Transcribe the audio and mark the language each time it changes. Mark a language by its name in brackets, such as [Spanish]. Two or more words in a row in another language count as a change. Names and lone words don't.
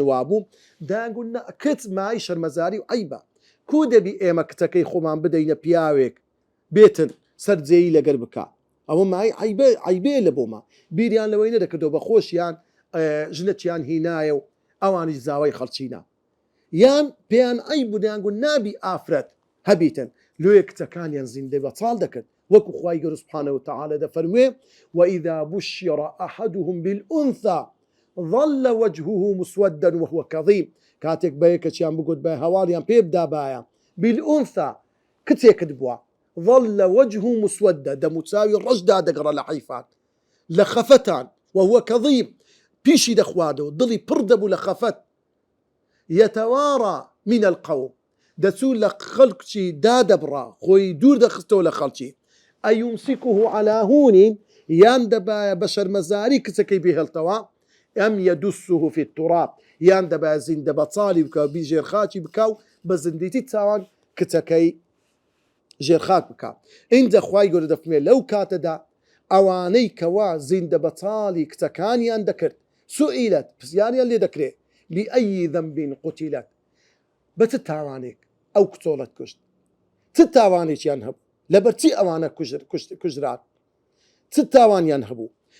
[Central Kurdish] وابوو، داگون کچ مای شەرمەزاری و عەیبە، کو دەبی ئێمە کچەکەی خۆمان بدەینە پیاوێک بێتن سەرجێیی لەگەر بکە، ئەوە مای عەیبێ لە بۆمە، بیریان لەوەی نەدەکردەوە بە خۆشیان ژنەچیان هینایە و ئەوانیش زاوای خەڵچینە، یان پێیان عەیب بوو دەیانگوت نابی ئافرەت هەبیتن، لۆیە کچەکانیان زیندە بەساڵ دەکرد، وەکو خوای گەورە [Arabic] سوبحانەه وتەعالە [Central Kurdish] دەفەرموێ [Arabic] وئیذا بشر ئەحەدهم بالئونثى ظل وجهه مسودا وهو كظيم، [Central Kurdish] کاتێک بە یەکەچیان بگوت بە هەواڵیان پێ بدابایە بالئونثى کچێکت بووە، [Arabic] ظل وجهه مسودا، [Central Kurdish] دەموچاوی ڕەشدا دەگەڕە لە حەیفان لە خەفەتان، [Arabic] وهو كظيم [Central Kurdish] پیشی دەخوادەوە دڵی پڕ دەبوو لە خەفەت، [Arabic] يتوارى من القوم، [Central Kurdish] دەچوو لە خەڵکی دادەبڕا خۆی دوور دەخستەوە لە خەڵکی، [Arabic] ئەیومسیکه على هون، [Central Kurdish] یان دەبایە بە شەرمەزاری کچەکەی بهێڵتەوە، [Arabic] ئەم یەدوسه في التراب، [Central Kurdish] یان دەبایە زیندە بەچاڵی بکە و ژێرخاکی بکە و بە زندیتی چاوان کچەکەی ژێرخاک بکە. اینجا خوای گەورە دەفەرمێ لەو کاتەدا ئەوانەی کەوا زیندە بەچاڵی کچەکانیان دەکرد سئیلەت، پرسیاریان لێ دەکرێ [Arabic] بئەی ذەنب قوتیلەت، [Central Kurdish] بە چ تاوانێک ئەو کچۆڵەت کوشت، چ تاوانێکیان هەبوو لەبەر چی ئەوانە کوژران، چ تاوانیان هەبوو.